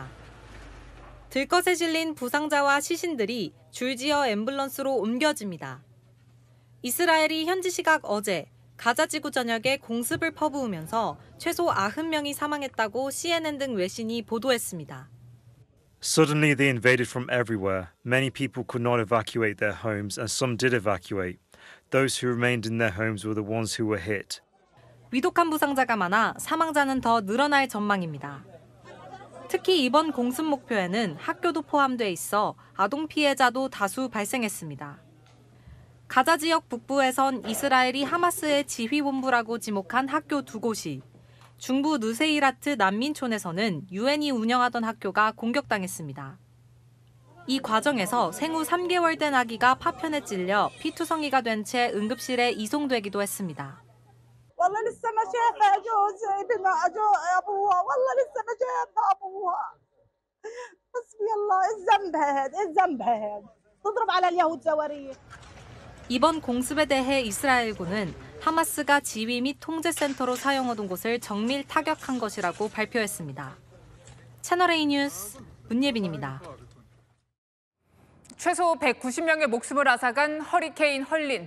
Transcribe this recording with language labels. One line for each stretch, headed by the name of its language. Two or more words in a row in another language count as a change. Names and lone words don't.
Korean: 들것에 실린 부상자와 시신들이 줄지어 앰뷸런스로 옮겨집니다. 이스라엘이 현지 시각 어제 가자지구 전역에 공습을 퍼부으면서 최소 90명이 사망했다고 CNN 등 외신이 보도했습니다.
English: Suddenly they invaded from everywhere. Many people could not evacuate their homes and some did evacuate. Those who remained in their homes were the ones who were hit.
Korean: 위독한 부상자가 많아 사망자는 더 늘어날 전망입니다. 특히 이번 공습 목표에는 학교도 포함돼 있어 아동 피해자도 다수 발생했습니다. 가자 지역 북부에선 이스라엘이 하마스의 지휘본부라고 지목한 학교 2곳이, 중부 느세이라트 난민촌에서는 유엔이 운영하던 학교가 공격당했습니다. 이 과정에서 생후 3개월 된 아기가 파편에 찔려 피투성이가 된 채 응급실에 이송되기도 했습니다.
Arabic: والله لسه ما شافها جوزي بما اجو ابوها والله لسه ما جابها ابوها حسبي الله الذنب هذا الذنب هذا تضرب على اليهود صواريخ.
Korean: 이번 공습에 대해 이스라엘군은 하마스가 지휘 및 통제 센터로 사용하던 곳을 정밀 타격한 것이라고 발표했습니다. 채널A 뉴스 문예빈입니다. 최소 190명의 목숨을 앗아간 허리케인 헐린.